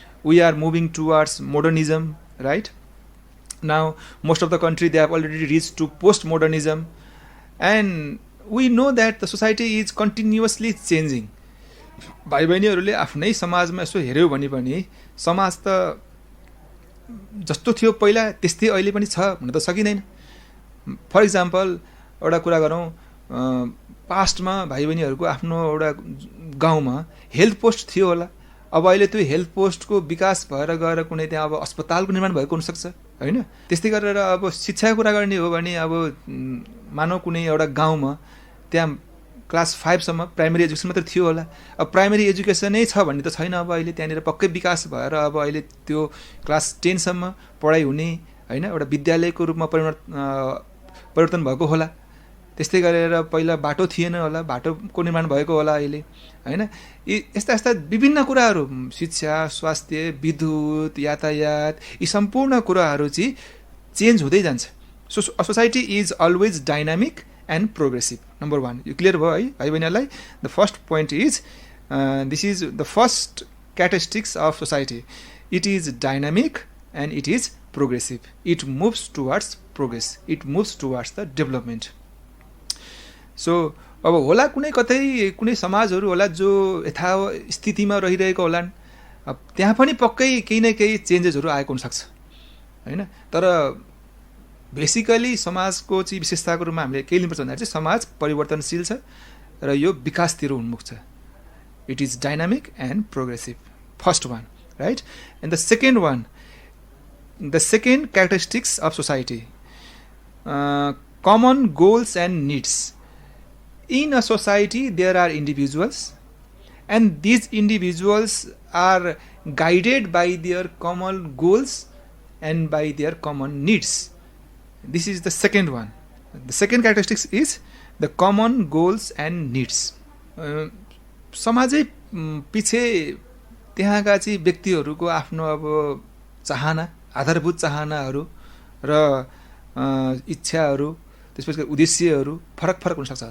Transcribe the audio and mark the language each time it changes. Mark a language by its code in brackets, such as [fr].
[en] We are moving towards modernism, right? Now most of the country, they have already reached to postmodernism, and we know that the society is continuously changing. [ne] भाइ बहिनीहरूले आफ्नै समाजमा यसो हेर्यो भने पनि समाज त जस्तो थियो पहिला त्यस्तै अहिले पनि छ भन्न त सकिँदैन. [en] for example [ne] एउटा कुरा गरौँ, पास्टमा भाइ बहिनीहरूको आफ्नो एउटा गाउँमा हेल्थ पोस्ट थियो होला, अब अहिले त्यो हेल्थ पोस्टको विकास भएर गएर कुनै त्यहाँ अब अस्पतालको निर्माण भएको हुनसक्छ होइन। त्यस्तै गरेर अब शिक्षाको कुरा गर्ने हो भने अब मानव कुनै एउटा गाउँमा त्यहाँ क्लास 5 सम्म प्राइमेरी एजुकेसन मात्र थियो होला, अब प्राइमेरी एजुकेसनै छ भन्ने त छैन। अब अहिले त्यहाँनिर पक्कै विकास भएर अब अहिले त्यो क्लास 10 सम्म पढाइ हुने होइन एउटा विद्यालयको रूपमा परिवर्तन भएको होला। त्यस्तै गरेर पहिला बाटो थिएन होला, बाटोको निर्माण भएको होला अहिले होइन। यस्ता यस्ता विभिन्न कुराहरू, शिक्षा, स्वास्थ्य, विद्युत, यातायात, यी सम्पूर्ण कुराहरू चाहिँ चेन्ज हुँदै जान्छ। [en] So society is always dynamic and progressive. [ne] Number 1 यो क्लियर भयो है भाइ बहिनीहरूलाई। [en] The first point is this is the first characteristics of society. It is dynamic and it is progressive. It moves towards progress, it moves towards the development. [ne] So अब होला कुनै कतै कुनै समाजहरू होला जो यथास्थितिमा रहिरहेको होलान्, अब त्यहाँ पनि पक्कै केही न केही चेन्जेसहरू आएको हुनसक्छ होइन। तर बेसिकली समाजको चाहिँ विशेषताको रूपमा हामीले के लिनुपर्छ भन्दा चाहिँ समाज परिवर्तनशील छ र यो विकासतिर उन्मुख छ। [en] It is dynamic and progressive, first one right. And the second one, the second characteristics of society, common goals and needs. In a society, there are individuals, and these individuals are guided by their common goals and by their common needs. This is the second one. The second characteristic is the common goals and needs. [ne] समाजै पछि त्यहाँका चाहिँ व्यक्तिहरूको आफ्नो अब चाहना, आधारभूत चाहनाहरू र इच्छाहरू, त्यसपछि उद्देश्यहरू फरक फरक हुनसक्छ।